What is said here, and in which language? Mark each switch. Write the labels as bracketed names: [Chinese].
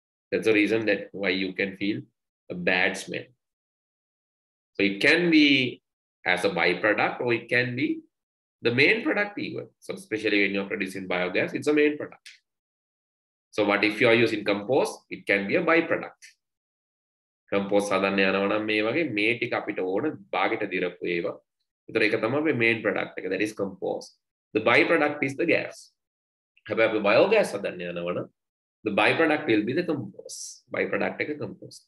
[English] That's the reason that why you can feel a bad smell. So it can be as a byproduct, or it can be the main product even. So especially when you're producing biogas, it's a main product. So what if you are using compost? It can be a byproduct. [Sinhala] Compost හදන්න යනවා නම් මේ වගේ මේ ටික අපිට ඕන භාගයට දිරපු ඒවා. ඒතර ඒක තමයි main product එක. [English] That is compost. The byproduct is the gas. [Sinhala] හැබැයි අපි biogas හදන්න යනවා නම් [English] the byproduct will be the compost. [Sinhala] Byproduct එක compost.